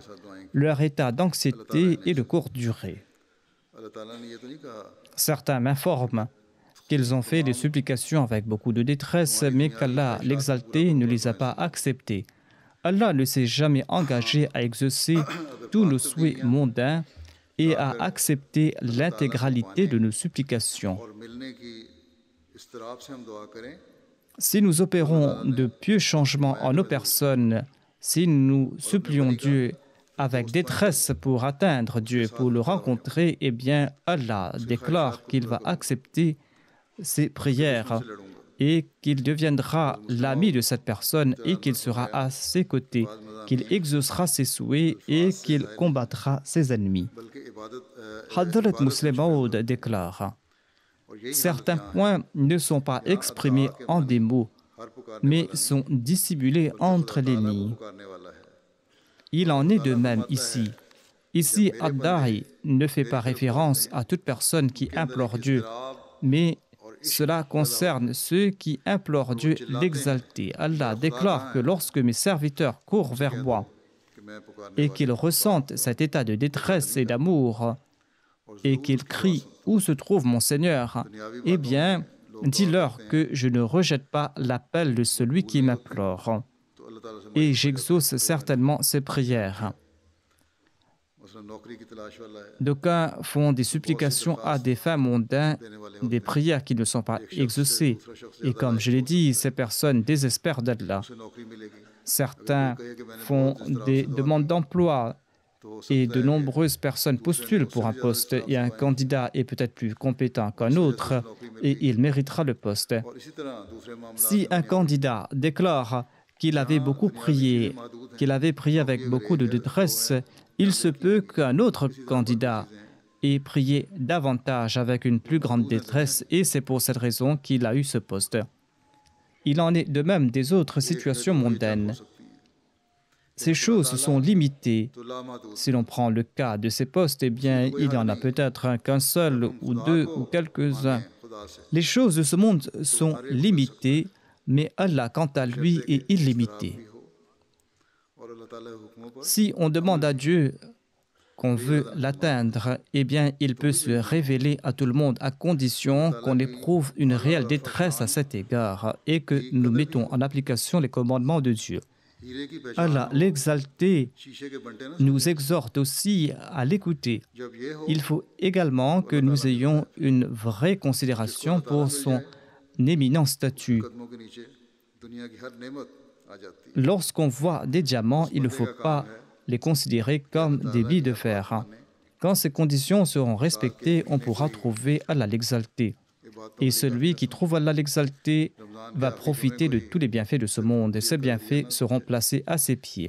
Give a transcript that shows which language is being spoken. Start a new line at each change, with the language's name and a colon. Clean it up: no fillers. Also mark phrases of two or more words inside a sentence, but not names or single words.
French: Leur état d'anxiété est de courte durée.
Urdu: اللہ تعالیٰ نے یہ تو نہیں کہا
French: Certains m'informent qu'ils ont fait des supplications avec beaucoup de détresse, mais qu'Allah, l'exalté, ne les a pas acceptées. Allah ne s'est jamais engagé à exaucer tous nos souhaits mondains et à accepter l'intégralité de nos supplications.
Urdu: اور ملنے کی اضطراب سے ہم دعا کریں
French: Si nous opérons de pieux changements en nos personnes, si nous supplions Dieu avec détresse pour atteindre Dieu, pour le rencontrer, eh bien Allah déclare qu'il va accepter ses prières et qu'il deviendra l'ami de cette personne et qu'il sera à ses côtés, qu'il exaucera ses souhaits et qu'il combattra ses ennemis.
Urdu: بلکہ عبادت
French: Hadrat Muslim Maud déclare certains points ne sont pas exprimés en des mots,
Urdu: ہر پکارنے
French: mais sont dissimulés entre les lignes.
Urdu: پکارنے والا ہے
French: Il en est de même ici. Ici, Ad-Da'i ne fait pas référence à toute personne qui implore Dieu, mais cela concerne ceux qui implorent Dieu l'exalté. Allah déclare que lorsque mes serviteurs courent vers moi
Urdu: کہ میں پکارنے
French: et qu'ils ressentent cet état de détresse et d'amour et qu'ils crient « Où se trouve mon Seigneur ?» Eh bien, dis-leur que je ne rejette pas l'appel de celui qui m'implore
Urdu: تو اللہ تعالیٰ سے
French: et j'exauce certainement ses prières.
Urdu: مثلاً نوکری کی تلاش والا ہے
French: D'aucuns font des supplications à des fins mondains, des prières qui ne sont pas exaucées. Et comme je l'ai dit, ces personnes désespèrent d'Allah.
Urdu: اسے نوکری ملے گی
French: Certains font des demandes d'emploi et de nombreuses personnes postulent pour un poste et un candidat est peut-être plus compétent qu'un autre et il méritera le poste.
Urdu: اور اسی طرح دوسرے معاملہ
French: Si un candidat déclare qu'il avait beaucoup prié, qu'il avait prié avec beaucoup de détresse, il se peut qu'un autre candidat ait prié davantage avec une plus grande détresse et c'est pour cette raison qu'il a eu ce poste. Il en est de même des autres situations mondaines. Ces choses sont limitées.
Urdu: تو لامحدود
French: Si l'on prend le cas de ces postes, eh bien, il y en a peut-être qu'un seul ou deux ou quelques-uns.
Urdu: خدا سے
French: Les choses de ce monde sont limitées, mais Allah, quant à lui, est illimité.
Urdu: بھی ہو اور اللہ تعالیٰ کے حکموں پر
French: Si on demande à Dieu qu'on veut l'atteindre, eh bien, il peut se révéler à tout le monde à condition qu'on éprouve une réelle détresse à cet égard et que nous mettons en application les commandements de Dieu.
Urdu: ہیرے کی پہچان
French: Allah, l'exalté,
Urdu: شیشے کے بنٹے نہ
French: nous exhorte aussi à l'écouter.
Urdu: جب یہ ہو
French: Il faut également que nous ayons une vraie considération pour son éminent statut.
Urdu: قدموں کے نیچے دنیا کی ہر نعمت آ جاتی ہے
French: Lorsqu'on voit des diamants, il ne faut pas les considérer comme des billes de fer. Quand ces conditions seront respectées, on pourra trouver Allah l'exalté. Et celui qui trouve Allah l'exalté va profiter de tous les bienfaits de ce monde et ces bienfaits seront placés à ses pieds.